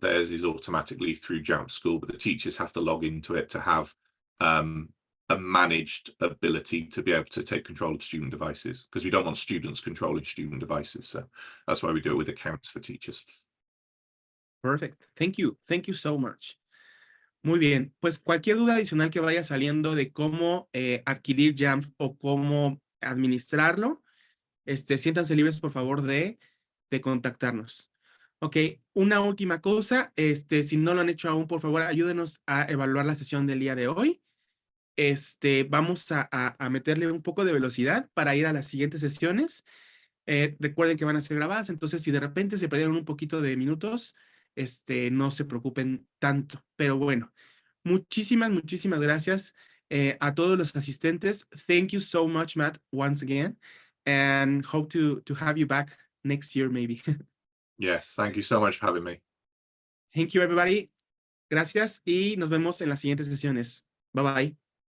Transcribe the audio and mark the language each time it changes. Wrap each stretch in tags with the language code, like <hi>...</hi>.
<en>Theirs is automatically through Jamf School, but the teachers have to log into it to have a managed ability to be able to take control of student devices, because we don't want students controlling student devices. So that's why we do it with accounts for teachers. Perfect. Thank you. Thank you so much.</en> <es>Muy bien. Pues cualquier duda adicional que vaya saliendo de cómo adquirir Jamf o cómo administrarlo, siéntanse libres, por favor, de contactarnos. Ok, una última cosa, si no lo han hecho aún, por favor, ayúdenos a evaluar la sesión del día de hoy. Vamos a meterle un poco de velocidad para ir a las siguientes sesiones. Recuerden que van a ser grabadas, entonces si de repente se perdieron un poquito de minutos, no se preocupen tanto. Pero bueno, muchísimas, muchísimas gracias a todos los asistentes.</es> <en>Thank you so much, Matt, once again, and hope to have you back next year, maybe. Yes, thank you so much for having me. Thank you, everybody.</en> <es>Gracias y nos vemos en las siguientes sesiones.</es> <en>Bye bye.</en>